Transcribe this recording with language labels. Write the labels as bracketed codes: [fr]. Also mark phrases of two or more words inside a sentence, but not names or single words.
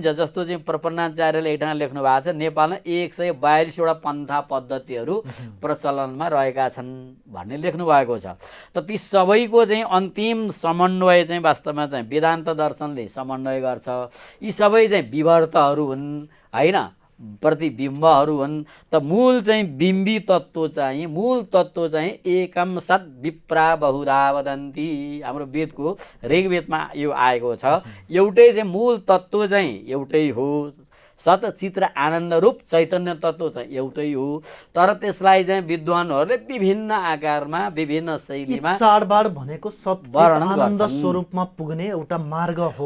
[ne] जस्तो चाहिँ प्रपन्नाचार्यले एउटा लेख्नु भएको छ, नेपालमा 142वटा पन्था पद्धतिहरू प्रचलनमा रहेका छन् भन्ने लेख्नु भएको छ। त ती सबैको चाहिँ अन्तिम समन्वय चाहिँ वास्तवमा चाहिँ वेदान्त दर्शनले समन्वय गर्छ। यी सबै चाहिँ विवर्तहरू हुन् होइन, प्रतिबिम्बहरू हुन्। त मूल चाहिँ बिम्बी तत्त्व चाहिँ [sa] एकम सत् विप्रा बहुधा वदन्ति। [ne] हाम्रो वेदको ऋग्वेदमा यो आएको छ। एउटै चाहिँ मूल तत्त्व चाहिँ एउटै हो, सत चित्र आनन्द रूप चैतन्य तत्त्व चाहिँ एउटै हो। तर त्यसलाई चाहिँ विद्वानहरूले विभिन्न आकारमा विभिन्न शैलीमा चाडबाड भनेको सत आनन्द स्वरूपमा पुग्ने एउटा मार्ग हो।